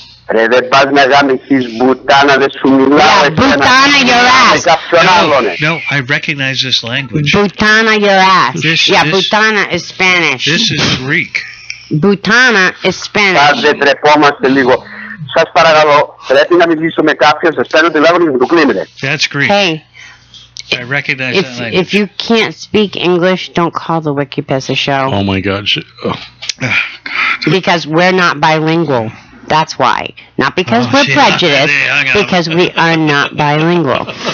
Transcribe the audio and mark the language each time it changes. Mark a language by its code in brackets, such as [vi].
[el] Ρε δεν πας να γάμισεις μπουτάνα, δεν σου μιλάω. [en] Yeah, Butana your ass. No, I recognize this language. Butana your ass. Butana is Spanish. This is Greek. Butana is Spanish. [el] Σας δεν τρεπόμαστε λίγο. Σας παρακαλώ, πρέπει να μιλήσω με κάποιον, σας παίρνω τηλέφωνο και το κλείνετε. [en] That's Greek. Hey. I recognize that language. If you can't speak English, don't call the Wicked Pissah Show. Oh my God. Because we're not bilingual. That's why. Not because we're prejudiced, because we are not bilingual.